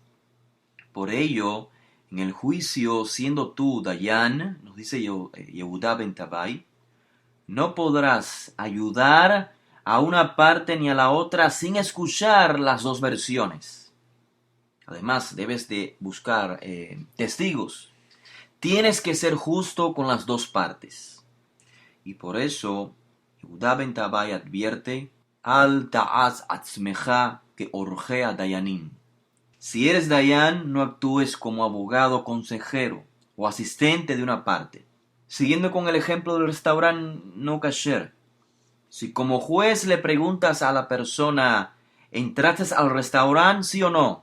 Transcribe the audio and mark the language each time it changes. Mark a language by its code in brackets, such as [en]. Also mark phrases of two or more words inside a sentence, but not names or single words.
[es] Por ello, en el juicio, siendo tú Dayan, nos dice Yehuda ben Tabai, no podrás ayudar a una parte ni a la otra sin escuchar las dos versiones. Además, debes de buscar testigos. Tienes que ser justo con las dos partes. Y por eso, [he] Yehuda ben Tabai advierte, אל תעש עצמך כעורכי הדיינים. [es] Si eres dayan, no actúes como abogado, consejero o asistente de una parte. Siguiendo con el ejemplo del restaurante no kasher, si como juez le preguntas a la persona, ¿entraste al restaurante, sí o no?